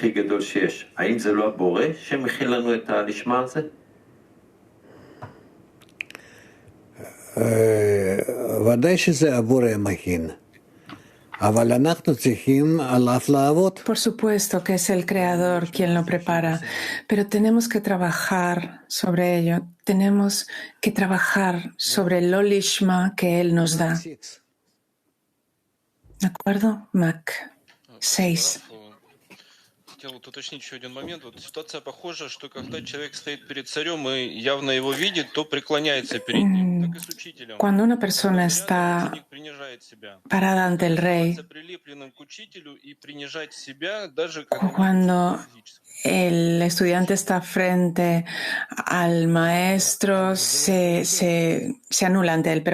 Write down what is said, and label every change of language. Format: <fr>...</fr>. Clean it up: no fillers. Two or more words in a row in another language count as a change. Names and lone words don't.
<es>Por supuesto que es el Creador quien lo prepara, pero tenemos que trabajar sobre ello. Tenemos que trabajar sobre el Lolishma que Él nos da. ¿De acuerdo? Mac 6.</es> <ru>Хотел уточнить еще один момент. Вот ситуация похожа, что когда человек стоит перед царем и явно его видит, то преклоняется перед ним, как и с учителем.</ru> <es>Cuando una persona está parada ante el rey, cuando el estudiante está frente al maestro, se anula ante él.</es>